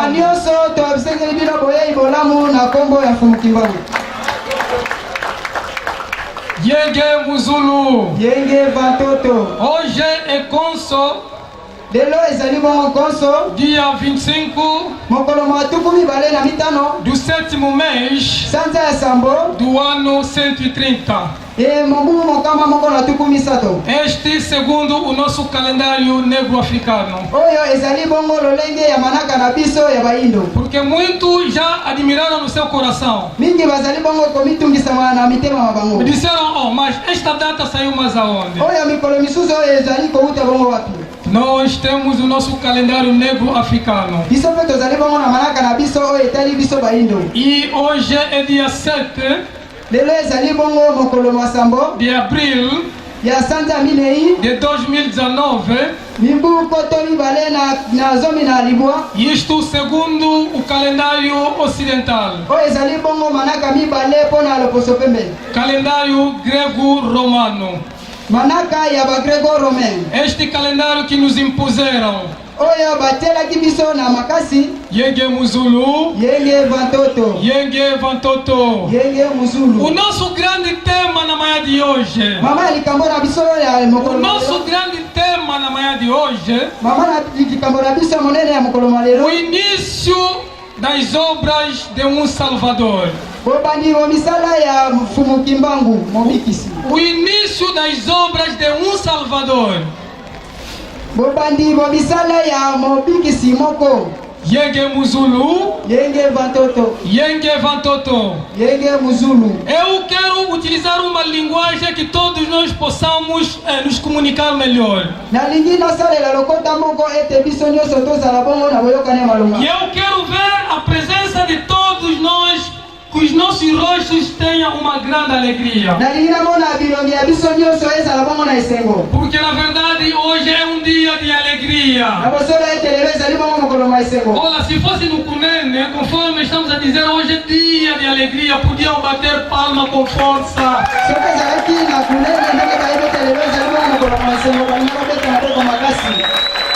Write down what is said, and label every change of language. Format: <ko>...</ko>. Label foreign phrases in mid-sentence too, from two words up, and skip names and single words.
<ln>Na nyonso toabisengeli bino boyei bolamu na kombo ya Mfumu Kimbangu. Yenge Muzulu. Yenge Vantoto.</ln> <pt>Hoje é Konso.</pt> <ln>Lelo ezali bongo Konso.</ln> <pt>Dia 25</pt> <ln>mokolo matuku mibale na mitano</ln> <pt>do 7º mês</pt> <ln>sanza ya sambo</ln> <pt>do ano 130.</pt> <ln>mobumu mokama moko na tuku misato.</ln> <pt>Este segundo o nosso calendário negro-africano.</pt> <ln>Oyo ezali bongo lolenge ya manaka na biso ya baindo.</ln> <pt>Porque muitos já admiraram no seu coração.</pt> <ln>Mingi bazali bongo komitungisa na mitema mabango.</ln> <pt>Disseram, oh, mas esta data saiu mais aonde?</pt> <ln>Oyo mikolo misusu oyo ezali kouta bongo wapi?</ln> <pt>Nós temos o nosso calendário negro-africano.</pt> <ln>Biso pe tozali bongo na manaka na biso oyo etali biso baindo.</ln> <pt>E hoje é dia 7</pt> <ln>lelo ezali bongo mokolo masambo</ln> <pt>de abril</pt> <ln>ya sanza minei</ln> <pt>de 2019.</pt> <ln>Mimbu koto mibale na zomi na libwa.</ln> <pt>Isto segundo o calendário ocidental.</pt> <ln>Oyo ezali bongo manaka mibale pona loposo pembe.</ln> <pt>Calendário grego-romano.</pt> <ln>Manaka ya ba grego-romain.</ln> <pt>Este calendário que nos impuseram.</pt> <ln>Oyo batelaki biso na makasi. Yenge Muzulu. Yenge Vantoto. Yenge Vantoto. Yenge Muzulu.</ln> <pt>O nosso grande tema na manhã de hoje.</pt> <ln>Mama likambo na biso ya mokolo.</ln> <pt>O nosso grande tema na manhã de hoje.</pt> <ln>Mama na likambo na biso monene ya mokolo malelo.</ln> <pt>O início das obras de um Salvador.</pt> <ln>Bobani wa misala ya Mfumu Kimbangu mobikisi.</ln> <pt>O início das obras de um Salvador.</pt> <ln>Bobandi wa misala ya mobikisi moko. Yenge Muzulu. Yenge Vantoto. Yenge Vantoto. Yenge Muzulu.</ln> <pt>Eu quero utilizar uma linguagem que todos nós possamos nos comunicar melhor.</pt> <ln>Na lingi na sala la lokota moko ete biso nyonso tozala bongo na boyokane malunga.</ln> <pt>E eu quero ver a presença de todos nós, que os nossos rostos tenham uma grande alegria.</pt> <ln>Na lingi na mona bilongi ya biso nyonso ezala bongo na esengo.</ln> <pt>Porque na verdade hoje é um dia de alegria.</pt> <ln>Na bosola ete lelo ezali bongo mokolo ma esengo.</ln> <pt>Olha, se fosse no Cunene, conforme estamos a dizer, hoje é dia de alegria, podiam bater palma com força.</pt> <ln>Soka ezalaki na kunene ndenge bayebete lelo ezali bongo mokolo ma esengo balinga babeta na boko makasi.</ln>